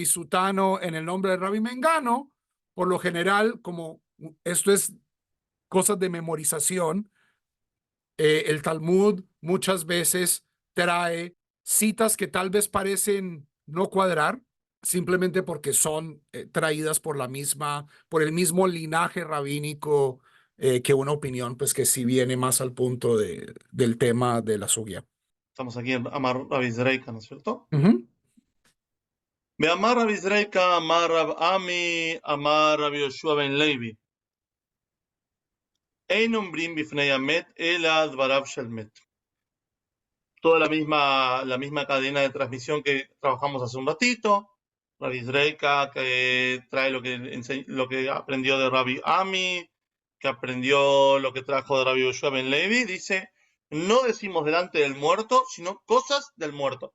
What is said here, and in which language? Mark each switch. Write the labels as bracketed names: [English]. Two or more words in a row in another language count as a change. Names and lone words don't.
[Spanish] Sutano, en el nombre de Rabbi Mengano, por lo general, como esto es cosas de memorización, el Talmud muchas veces trae citas que tal vez parecen no cuadrar, simplemente porque son traídas por por el mismo linaje rabínico, que una opinión pues que sí viene más al punto del tema de la sugya. Estamos aquí en Amar Rabbi Zreika, ¿no es cierto? Uh-huh. [Aramaic] אמר רבי זריקא, אמר רב אמי, אמר רבי יהושע בן לוי. [Hebrew] אין אומרים בפני המת, אלא דבריו של מת. [Spanish] Toda la misma cadena de transmisión que trabajamos hace un ratito. Rabbi Zreika, que trae lo que aprendió de Rabbi Ami, que aprendió lo que trajo de Rabbi Yoshua ben Levi, dice, no decimos delante del muerto, sino cosas del muerto.